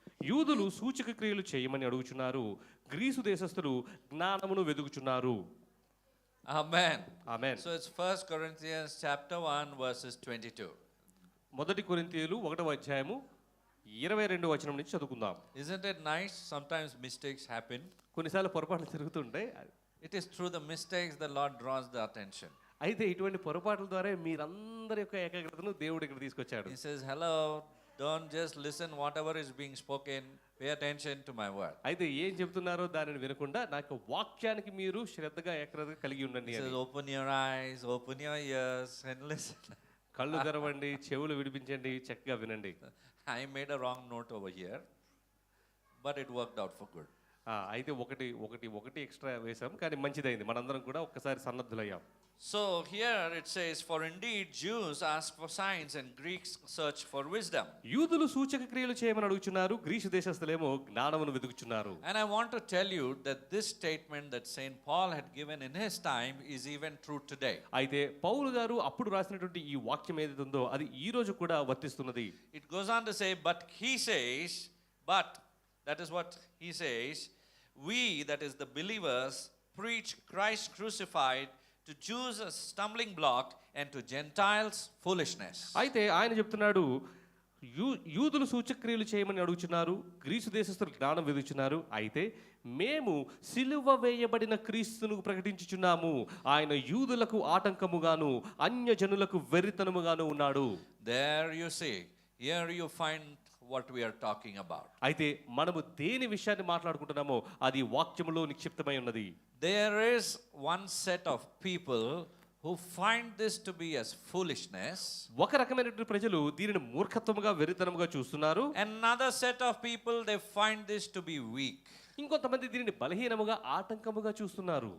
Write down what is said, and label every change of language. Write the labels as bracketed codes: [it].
[te] యూదులు సూచక క్రియలు చేయమని అడుగుచున్నారు, గ్రీసు దేశస్థులు జ్ఞానమును వెదుకుచున్నారు. [en] Amen. [te] Amen. [en] So it's 1 Corinthians chapter 1 verses 22. [te] మొదటి కొరింథీయులు 1వ అధ్యాయము 22 వచనం నుంచి చదువుకుందాం. [en] Isn't it nice? Sometimes mistakes happen. [te] కొన్నిసార్లు పొరపాట్లు జరుగుతుంటాయి. [en] It is through the mistakes the Lord draws the attention. [te] అయితే ఇటువంటి పొరపాట్ల ద్వారా మీరందరి యొక్క ఏకాగ్రతను దేవుడు ఇక్కడ తీసుకొచ్చాడు. [en] He says, hello, don't just listen whatever is being spoken. Pay attention to my word. [te] అయితే ఏం చెప్తున్నారో దానిని వినకుండా నాకు వాక్యానికి మీరు శ్రద్ధగా ఏకాగ్రత కలిగి ఉండండి [en] He [te] అని. [en] says, open your eyes, open your ears and listen. [te] కళ్ళు తెరవండి, చెవులు విడిపించండి, చక్కగా వినండి. [en] I made a wrong note over here, but it worked out for good. [te] అయితే ఒకటి ఎక్స్ట్రా వేసాం, కానీ మంచిదైంది. మనందరం కూడా ఒక్కసారి సన్నద్ధులయ్యాం. [en] So here it says, for indeed Jews ask for signs and Greeks search for wisdom. [te] యూదులు సూచక క్రియలు చేయమని అడుగుచున్నారు, గ్రీసు దేశస్థులేమో జ్ఞానమును వెతుకుచున్నారు. [en] And I want to tell you that this statement that St. Paul had given in his time is even true today. [te] అయితే పౌలు గారు అప్పుడు రాసినటువంటి ఈ వాక్యం ఏదైతే ఉందో అది ఈ రోజు కూడా వర్తిస్తున్నది. [en] It goes on to say, but he says, but that is what he says, we, that is the believers, preach Christ crucified, to Jews a stumbling block and to Gentiles foolishness. [te] అయితే ఆయన చెప్తున్నాడు, యూదులు సూచక్రియలు చేయమని అడుగుచున్నారు, Greece దేశస్థులు జ్ఞానం వెదుకుచున్నారు. అయితే మేము సిలువ వేయబడిన క్రీస్తును ప్రకటించుచున్నాము. ఆయన యూదులకు ఆటంకముగాను అన్యజనులకు వెర్రితనముగాను ఉన్నాడు. [en] There you see, here you find what we are talking about. [te] అయితే మనము దేని విషయాన్ని మాట్లాడుకుంటున్నామో అది వాక్యములో నిక్షిప్తమై ఉన్నది. [en] There is one set of people who find this to be as foolishness. [te] ఒక రకమైనటువంటి ప్రజలు దీనిని మూర్ఖత్వముగా వెర్రితనముగా చూస్తున్నారు. [en] Another set of people, they find this to be weak. [te] ఇంకొంతమంది దీనిని బలహీనముగా ఆటంకముగా చూస్తున్నారు.